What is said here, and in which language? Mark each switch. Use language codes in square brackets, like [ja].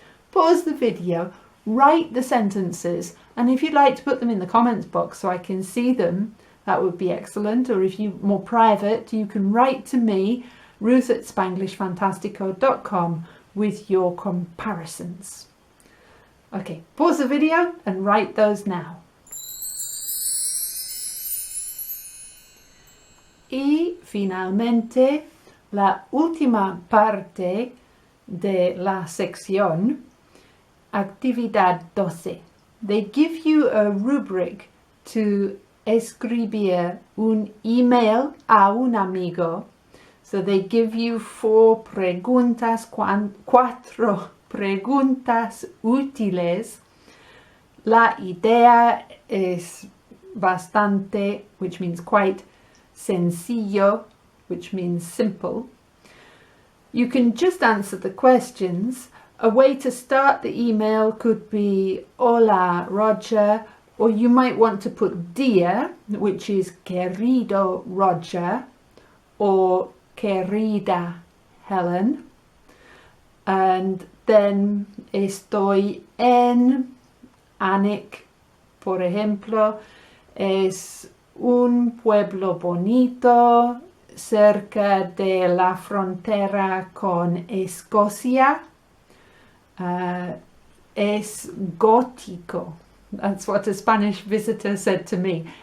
[en] Pause the video, write the sentences, and if you'd like to put them in the comments box so I can see them, that would be excellent. Or if you're more private, you can write to me, ruth@spanglishfantastico.com, with your comparisons. Okay, pause the video and write those now. [es] Y finalmente, la última parte de la sección, actividad 12. [en] They give you a rubric to [es] escribir un email a un amigo. [en] So they give you [es] 4 preguntas, 4 preguntas útiles. La idea es bastante, [en] which means quite, [es] sencillo, [en] which means simple. You can just answer the questions. A way to start the email could be Hola Roger, or you might want to put Dear, which is [es] Querido Roger, [en] or [es] Querida Helen. [en] And then [es] estoy en, Anik, por ejemplo, es un pueblo bonito cerca de la frontera con Escocia. Es gótico. [en] That's what a Spanish visitor said to me.